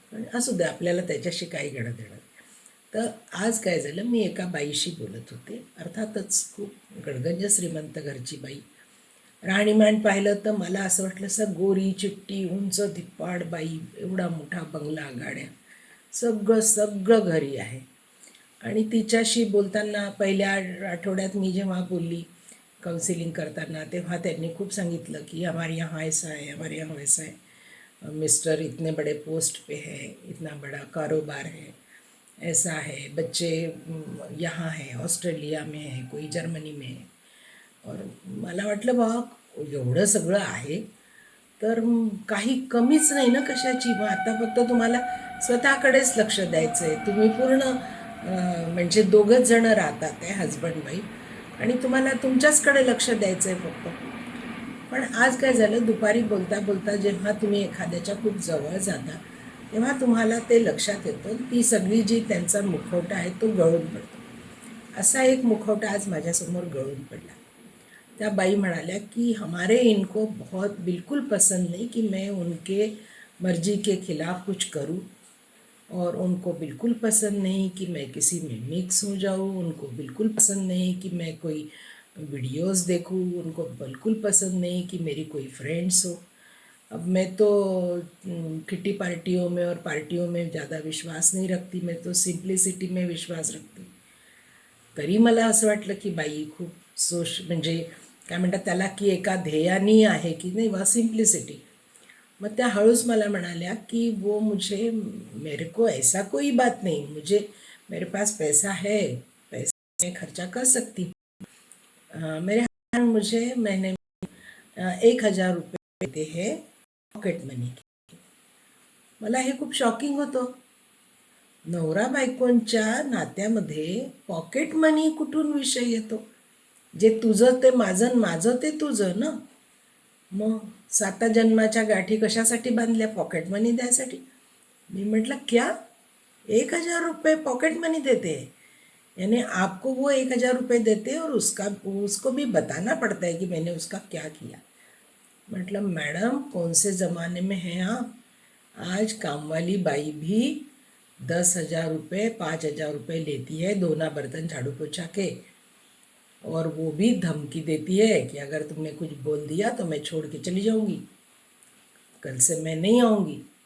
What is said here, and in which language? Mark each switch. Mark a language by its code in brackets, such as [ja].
[mr] पण असू द्या, आपल्याला त्याच्याशी काही घेणं देणं. तर आज काय झालं, मी एका बाईशी बोलत होते, अर्थातच खूप गडगंज श्रीमंत घरची बाई. राहणीमान पाहिलं तर मला असं वाटलं, असं गोरी चिट्टी उंच धिप्पाड बाई, एवढा मोठा बंगला, गाड्या, सगळं सगळं घरी आहे. आणि तिच्याशी बोलताना पहिल्या आठवड्यात मी जेव्हा बोलली काउन्सिलिंग करताना, तेव्हा त्यांनी खूप सांगितलं की [hi] हमारे यहाँ ऐसा है, हमारे यहाँ वैसा है, मिस्टर इतने बड़े पोस्ट पे है, इतना बड़ा कारोबार है, ऐसा है, बच्चे यहाँ है, ऑस्ट्रेलिया में है, कोई जर्मनी में है. [mr] और मला वाटलं बा, एवढं सगळं आहे तर काही कमीच नाही ना कशाची. मग आता फक्त तुम्हाला स्वतःकडेच लक्ष द्यायचं आहे. तुम्ही पूर्ण म्हणजे दोघंच जण राहतात, आहे हजबंड वाईफ, आणि तुम्हाला तुमच्याचकडे लक्ष द्यायचं आहे फक्त. पण आज काय झालं, दुपारी बोलता बोलता जेव्हा तुम्ही एखाद्याच्या खूप जवळ जाता तेव्हा तुम्हाला ते लक्षात येतं, ती सगळी जी त्यांचा मुखवटा आहे तो गळून पडतो. असा एक मुखवटा आज माझ्यासमोर गळून पडला. त्या बाई म्हणाल्या [hi] कि हमारे इनको बहुत बिल्कुल पसंद नहीं कि मैं उनके मर्जी के खिलाफ कुछ करूं, और उनको बिल्कुल पसंद नहीं कि मैं किसी में मिक्स हो जाऊं, उनको बिल्कुल पसंद नहीं कि मैं कोई वीडियोस देखूं, उनको बिल्कुल पसंद नहीं कि मेरी कोई फ्रेंड्स हो। अब मैं तो किटी पार्टियों में और पार्टियों में ज़्यादा विश्वास नहीं रखती, मैं तो सिम्प्लिसिटी में विश्वास रखते। [mr] तरी मला असं वाटलं की बाई खूप म्हणजे काय म्हणतात त्याला की एका ध्येयानी आहे की नाही वा सिम्प्लिसिटी। मग त्या हळूच मला म्हणाल्या कि [hi] वो मुझे मेरे को ऐसा कोई बात नहीं, मुझे मेरे पास पैसा है, पैसा मैं खर्चा कर सकती हूँ। मेरे हस्बैंड मुझे महीने में 1,000 रुपये देते हैं पॉकेट मनी के। [mr] मला हे खूप शॉकिंग होतं। नवरा बायकोंच्या नात्यामध्ये पॉकेट मनी कुठून विषय येतो? जे तुझं ते माझं, माझं ते तुझं ना। मग 7 जन्माच्या गाठी कशासाठी बांधल्या? पॉकेट मनी द्यायसाठी। मी म्हटलं [hi] क्या? 1,000 रुपये पॉकेट मनी देते हैं, यानी आपको वो 1,000 रुपये देते और उसको भी बताना पड़ता है कि मैंने उसका क्या किया। मतलब मैडम कौन से ज़माने में हैं आप? आज काम वाली बाई भी 10,000 रुपये 5,000 रुपये लेती है दोना बर्तन झाड़ू पोछा के, और वो भी धमकी देती है कि अगर तुमने कुछ बोल दिया तो मैं छोड़ के चली जाऊंगी, कल से मैं नहीं आऊँगी।